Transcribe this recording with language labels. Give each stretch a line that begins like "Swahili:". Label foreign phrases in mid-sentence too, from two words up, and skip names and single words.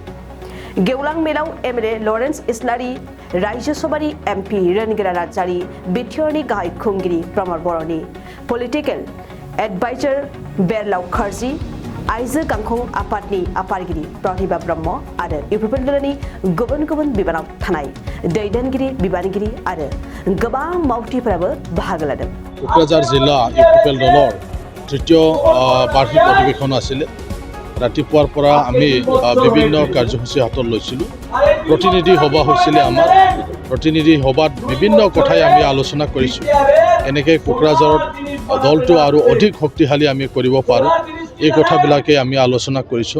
Bodo: गेवलां मेलाव एमएलए लरेन्स इस्लारि, राज्य सभानि एमपि रेनगोरा नार्जारि, बिटिआरनि गाहाय खुंगिरि प्रमद बर'नि पलिटिकेल एडभाइजार बेरलाव खर्जी, आइजो गांखं आफादनि आफादगिरि प्रतिभा ब्रह्म आरो इउपिपिएल दोलोनि गुबुन गुबुन बिबानाव थानाय दैदेनगिरि, बिबानगिरि आरो गोबां मावथिफोराबो बाहागो लादों।
Assamese: কোকৰাঝাৰ জিলা ইউপিপিএল दলৰ তৃতীয় বাৰ্ষিক অধিৱেশন আছিল। ৰাতিপুৱাৰ পৰা আমি বিভিন্ন কাৰ্যসূচী হাতত লৈছিলোঁ। প্ৰতিনিধি সভা হৈছিল। আমাৰ প্ৰতিনিধি সভাত বিভিন্ন কথাই আমি আলোচনা কৰিছোঁ। এনেকৈ কোকৰাঝাৰত দলটো আৰু অধিক শক্তিশালী আমি কৰিব পাৰোঁ, এই কথাবিলাকে আমি আলোচনা কৰিছোঁ।